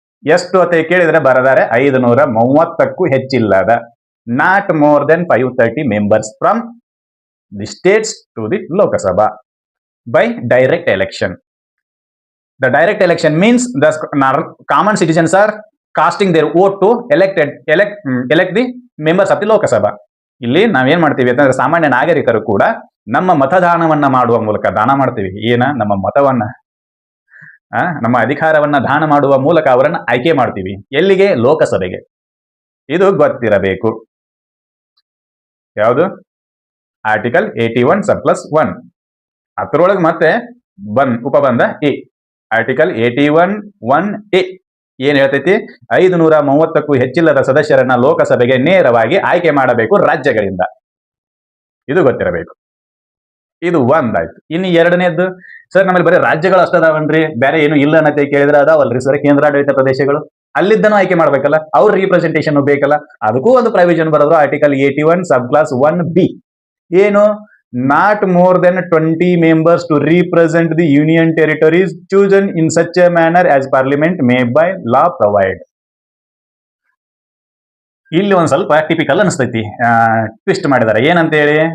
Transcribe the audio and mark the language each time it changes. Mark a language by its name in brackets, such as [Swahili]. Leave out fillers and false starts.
[Kannada] ಎಷ್ಟು ಅಂತ ಕೇಳಿದ್ರೆ ಬರದಾರೆ 530ಕ್ಕೂ ಹೆಚ್ಚಿಲ್ಲದ [English] Not more than 530 members from the States to the Lok Sabha by direct election. The direct election means the common citizens are casting their vote to elect the members of the Lok Sabha. [Kannada] ಇಲ್ಲಿ ನಾವೇನ್ ಮಾಡ್ತೀವಿ ಅಂತಂದ್ರೆ ಸಾಮಾನ್ಯ ನಾಗರಿಕರು ಕೂಡ ನಮ್ಮ ಮತದಾನವನ್ನ ಮಾಡುವ ಮೂಲಕ ದಾನ ಮಾಡ್ತೀವಿ. ನಮ್ಮ ಮತವನ್ನ ನಮ್ಮ ಅಧಿಕಾರವನ್ನ ದಾನ ಮಾಡುವ ಮೂಲಕ ಅವರನ್ನ ಆಯ್ಕೆ ಮಾಡ್ತೀವಿ. ಎಲ್ಲಿಗೆ? ಲೋಕಸಭೆಗೆ. ಇದು ಗೊತ್ತಿರಬೇಕು. ಯಾವುದು? ಆರ್ಟಿಕಲ್ 81 sub+1 ಅದರೊಳಗೆ ಮತ್ತೆ ಉಪಬಂಧ ಎ ಆರ್ಟಿಕಲ್ 81(1)(a ಏನ್ ಹೇಳ್ತೈತಿ? 530ಕ್ಕೂ ಹೆಚ್ಚಿಲ್ಲದ ಸದಸ್ಯರನ್ನ ಲೋಕಸಭೆಗೆ ನೇರವಾಗಿ ಆಯ್ಕೆ ಮಾಡಬೇಕು ರಾಜ್ಯಗಳಿಂದ. ಇದು ಗೊತ್ತಿರಬೇಕು. ಇದು ಒಂದಾಯ್ತು. ಇನ್ನು ಎರಡನೇದ್ದು, ಸರ್ ನಮ್ಮಲ್ಲಿ ಬರೀ ರಾಜ್ಯಗಳು ಅಷ್ಟದಾವನ್ರಿ, ಬೇರೆ ಏನು ಇಲ್ಲ ಅನ್ನತ್ತೆ ಕೇಳಿದ್ರೆ ಅದಾವಲ್ರಿ ಸರ್ ಕೇಂದ್ರಾಡಳಿತ ಪ್ರದೇಶಗಳು. ಅಲ್ಲಿದ್ದನೂ ಆಯ್ಕೆ ಮಾಡ್ಬೇಕಲ್ಲ, ಅವ್ರ ರಿಪ್ರೆಸೆಂಟೇಷನ್ ಬೇಕಲ್ಲ. ಅದಕ್ಕೂ ಒಂದು ಪ್ರಾವಿಷನ್ ಬರೋದು ಆರ್ಟಿಕಲ್ 81 sub+1(b). ಏನು? [English] not more than 20 members to represent the union territories chosen in such a manner as parliament may by law provide. [Kannada] ಇಲ್ಲಿ ಒಂದ್ ಸ್ವಲ್ಪ ಟಿಪಿಕಲ್ ಅನಿಸ್ತೈತಿ, ಟ್ವಿಸ್ಟ್ ಮಾಡಿದಾರೆ. ಏನಂತ ಹೇಳಿ?